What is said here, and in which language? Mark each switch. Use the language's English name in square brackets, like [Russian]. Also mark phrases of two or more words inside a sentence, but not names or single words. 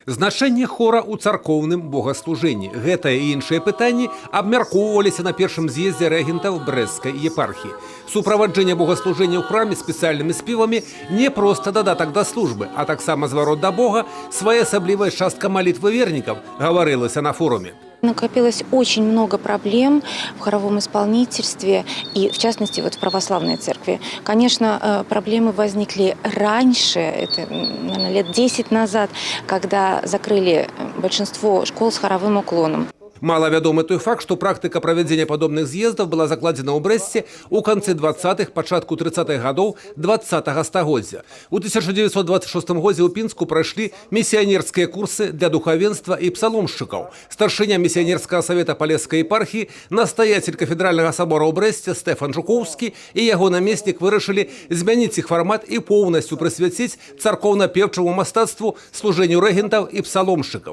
[Belarusian] Значэнне хора ў царкоўным богаслужэнні. Гэтае і іншыя пытанні абмяркоўваліся на першым з'ездзе рэгентаў Брэсцкай епархіі. Суправаджэнне богаслужэння ў храме спецыяльнымі спевамі не проста дадатак да службы, а таксама зварот да Бога, своеасаблівая частка малітвы вернікаў, гаварылася на форуме. [Russian] Накопилось очень много проблем в хоровом исполнительстве и, в частности, в православной церкви. Конечно, проблемы возникли раньше, это, наверное, лет 10 назад, когда закрыли большинство школ с хоровым уклоном. [Belarusian] Малавядомы той факт, што практыка правядзення падобных з'ездаў была закладзена ў Брэсце ў канцы 20-х, пачатку 30-х гадоў 20-го стагоддзя. У 1926 годзе ў Пінску прайшлі місіянерскія курсы для духавенства і псаломшчыкаў. Старшыня місіянерскага савета палескай епархіі, настаяцель кафедральнага сабора ў Брэсце Стэфан Жукоўскі і яго намеснік вырашылі змяніць іх фармат і поўнасцю прысвяціць царкоўна-певчаму мастацтву, служэнню рэгентаў і псаломшчыкаў.